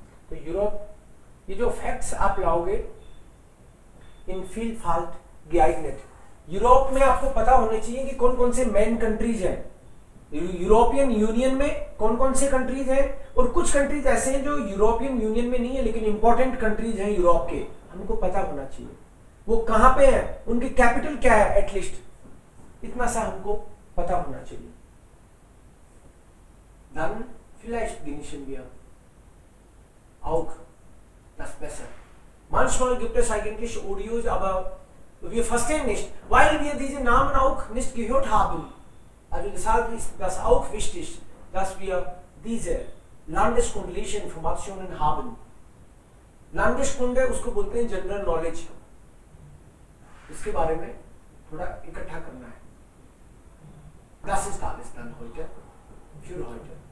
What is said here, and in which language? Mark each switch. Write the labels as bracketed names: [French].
[Hindi] तो यूरोप, ये जो फैक्ट्स आप लाओगे इन फील्ड geeignet, यूरोप में आपको पता होने चाहिए कि कौन कौन से मेन कंट्रीज हैं, यूरोपियन यूनियन में कौन कौन से कंट्रीज हैं, और कुछ कंट्रीज ऐसे हैं जो यूरोपियन यूनियन में नहीं है लेकिन इंपॉर्टेंट कंट्रीज हैं यूरोप के, हमको पता होना चाहिए वो कहां पे है, उनकी कैपिटल क्या है, एटलीस्ट इतना सा हमको पता होना चाहिए। [German] Dann vielleicht genießen wir auch das besser. Manchmal gibt es eigentlich Audios, aber wir verstehen nicht, weil wir diese Namen auch nicht gehört haben. Also deshalb ist das auch wichtig, dass wir diese landeskundliche Informationen haben. [Hindi] Landeskunde उसको बोलते हैं general knowledge, इसके बारे में थोड़ा इकट्ठा करना है। [German] Das ist alles dann heute für heute.